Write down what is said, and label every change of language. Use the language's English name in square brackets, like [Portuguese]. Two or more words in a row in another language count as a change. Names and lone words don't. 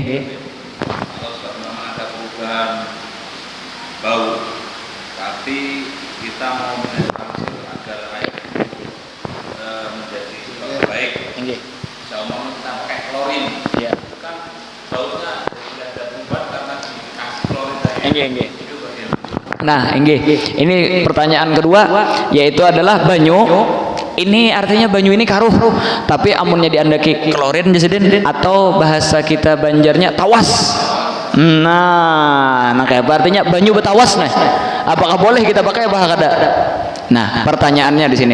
[Indonesian] Kalau memang ada perubahan bau, tapi kita mau menetralisir agar air menjadi lebih baik. Nggih. Misalnya kita pakai klorin, Iya. kan baunya tidak ada perubahan karena dikasih klorin tadi. Nggih. Nah, ini pertanyaan kedua yaitu adalah banyu. [Banjar] Ini artinya banyu ini karuh, tapi amunnya diandaki klorin jadi atau bahasa kita Banjarnya tawas. Nah kayak apa artinya banyu betawas nah. [Indonesian] Apakah boleh kita pakai apa kada? Nah, pertanyaannya di sini.